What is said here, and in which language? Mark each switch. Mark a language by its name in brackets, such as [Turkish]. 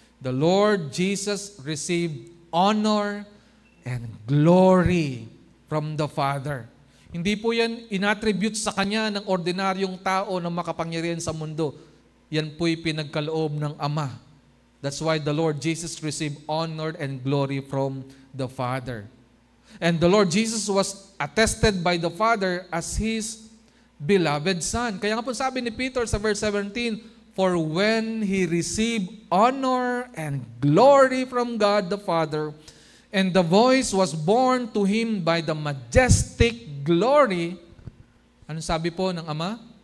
[English] The Lord Jesus received honor and glory from the Father. [Filipino] Hindi po yan inattribute sa Kanya ng ordinaryong tao na makapangyarihan sa mundo. Yan po'y pinagkaloob ng Ama. [English] That's why the Lord Jesus received honor and glory from the Father. And the Lord Jesus was attested by the Father as His beloved Son. [Filipino] Kaya nga po sabi ni Peter sa verse 17, [English] for when He received honor and glory from God the Father, and the voice was borne to Him by the majestic glory, [Filipino] ano sabi po ng Ama?